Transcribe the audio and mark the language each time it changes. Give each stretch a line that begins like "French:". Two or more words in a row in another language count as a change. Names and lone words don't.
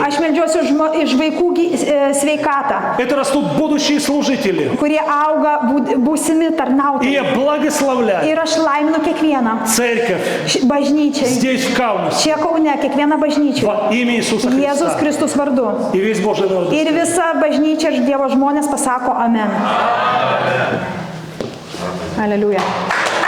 Lithuanian: Aš meldžiuosi iš vaikų sveikatą,
Russian: Это растут будущие служители.
Lithuanian: kurie auga būsimi
Russian: И
Lithuanian: tarnautojai.
Russian: я благословляю
Lithuanian: Ir aš laiminu kiekvieną
Russian: церковь
Lithuanian: bažnyčiai.
Russian: здесь, в Каунасе,
Lithuanian: Čia Kaune, kiekvieną bažnyčią.
Russian: во имя Иисуса
Lithuanian: Jėzus
Russian: Христа.
Lithuanian: Kristus vardu.
Russian: И весь Божий народ.
Lithuanian: Ir visa bažnyčia ir Dievo žmonės pasako amen. Aleliuja.